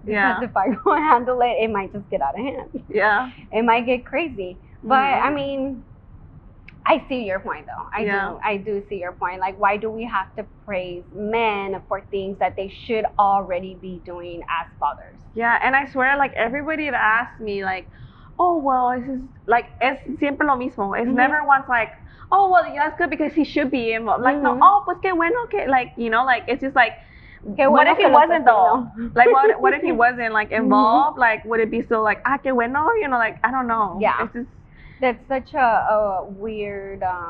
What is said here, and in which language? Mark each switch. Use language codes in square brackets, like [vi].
[en] Because if I go handle it, it might just get out of hand. It might get crazy. But, I mean, I see your point, though. I do see your point. Like, why do we have to praise men for things that they should already be doing as fathers? Yeah, and I swear, like, everybody that asks me, like, oh, well, [es] es siempre lo mismo. [en] It's never once like, oh, well, that's good because he should be involved. Like, no, oh, [es] pues qué bueno que, [en] like, like, it's just like, what if he wasn't though? Like, what if he wasn't like involved? Like, would it be still like, ah, [es] qué bueno? [en] Like, I don't know. Yeah. It's just, that's such a weird.